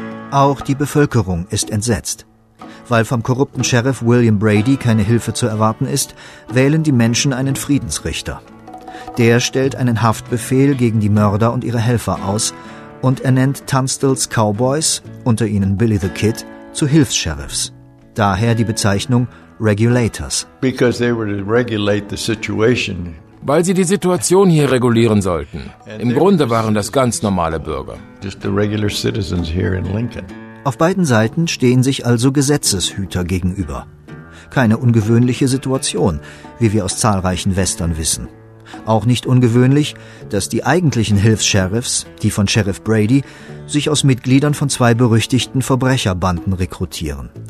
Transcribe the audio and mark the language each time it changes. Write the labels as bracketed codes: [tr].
[de] Auch die Bevölkerung ist entsetzt. Weil vom korrupten Sheriff William Brady keine Hilfe zu erwarten ist, wählen die Menschen einen Friedensrichter. Der stellt einen Haftbefehl gegen die Mörder und ihre Helfer aus und ernennt Tunstalls Cowboys, unter ihnen Billy the Kid, zu Hilfs-Sheriffs. Daher die Bezeichnung Regulators. [en] Because they were to regulate the situation. [de] Weil sie die Situation hier regulieren sollten. Im Grunde waren das ganz normale Bürger. [en] Just the regular citizens here in Lincoln. [de] Auf beiden Seiten stehen sich also Gesetzeshüter gegenüber. Keine ungewöhnliche Situation, wie wir aus zahlreichen Western wissen. Auch nicht ungewöhnlich, dass die eigentlichen Hilfs-Sheriffs, die von Sheriff Brady, sich aus Mitgliedern von zwei berüchtigten Verbrecherbanden rekrutieren.